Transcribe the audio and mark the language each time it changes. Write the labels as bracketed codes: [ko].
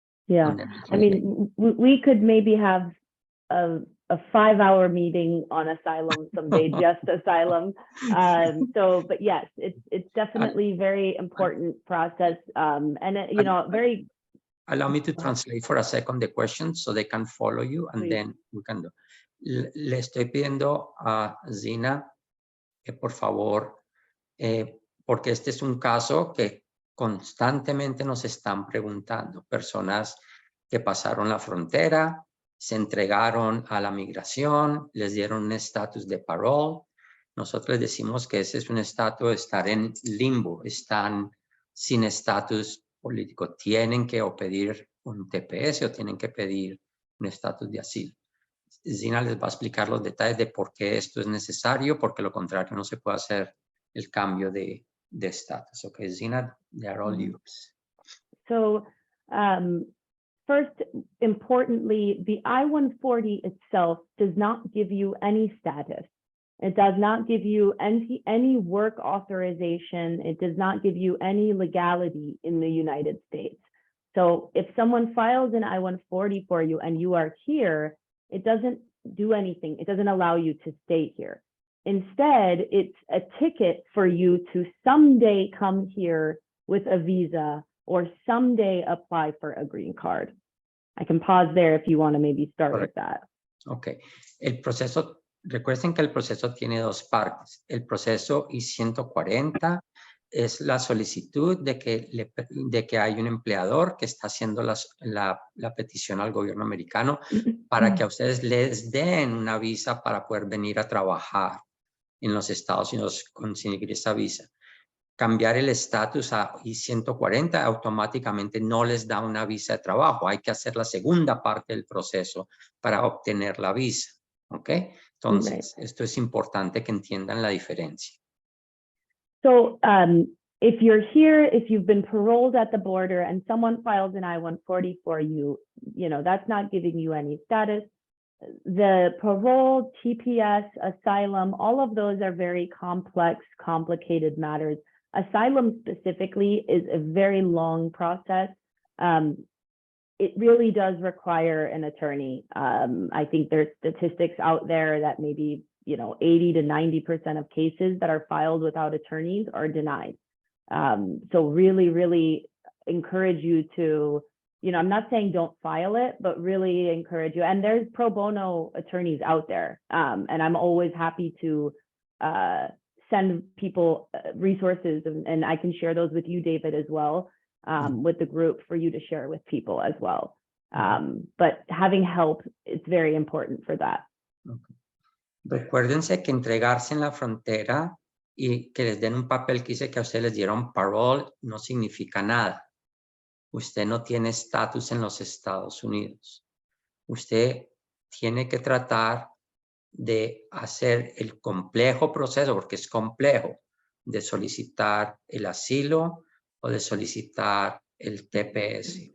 [en] Yeah, I mean, we could maybe have a 5-hour meeting on asylum someday, just asylum. But yes, it's definitely very important process. And you know, very. Allow me to translate for a second the question so they can follow you, and Please. then we can do. [es] Le estoy pidiendo a Zina que por favor, porque este es un caso que constantemente nos están preguntando, personas que pasaron la frontera, se entregaron a la migración, les dieron un estatus de parole. Nosotros les decimos que ese es un estatus de estar en limbo, están sin estatus político, tienen que o pedir un TPS o tienen que pedir un estatus de asilo. Zina les va a explicar los detalles de por qué esto es necesario, porque lo contrario no se puede hacer el cambio de estatus. [en] Okay, Zina, they are all yours. So, first, importantly, the I-140 itself does not give you any status. It does not give you any work authorization. It does not give you any legality in the United States. So if someone files an I-140 for you and you are here, it doesn't do anything. It doesn't allow you to stay here. Instead, it's a ticket for you to someday come here with a visa or someday apply for a green card. I can pause there if you want to maybe start with that. Okay. [es] El proceso, recuerden que el proceso tiene dos partes. El proceso I-140 es la solicitud de que hay un empleador que está haciendo la petición al gobierno americano para que a ustedes les den una visa para poder venir a trabajar en los Estados Unidos, conseguir esa visa. Cambiar el estatus a I-140 automáticamente no les da una visa de trabajo. Hay que hacer la segunda parte del proceso para obtener la visa. ¿Ok? Entonces, esto es importante que entiendan la diferencia. [en] So if you're here, if you've been paroled at the border and someone files an I-140 for you, you know, that's not giving you any status. The parole, TPS, asylum, all of those are very complex, complicated matters. Asylum specifically is a very long process. It really does require an attorney. I think there's statistics out there that maybe, you know, 80 to 90% of cases that are filed without attorneys are denied. So really, really encourage you to, you know, I'm not saying don't file it, but really encourage you. And there's pro bono attorneys out there. And I'm always happy to send people resources, and I can share those with you, David, as well, with the group for you to share with people as well. But having help, it's very important for that. Okay. [es] Recuérdense que entregarse en la frontera y que les den un papel que dice que a ustedes les dieron parole no significa nada. Usted no tiene estatus en los Estados Unidos. Usted tiene que tratar de hacer el complejo proceso, porque es complejo, de solicitar el asilo o de solicitar el TPS.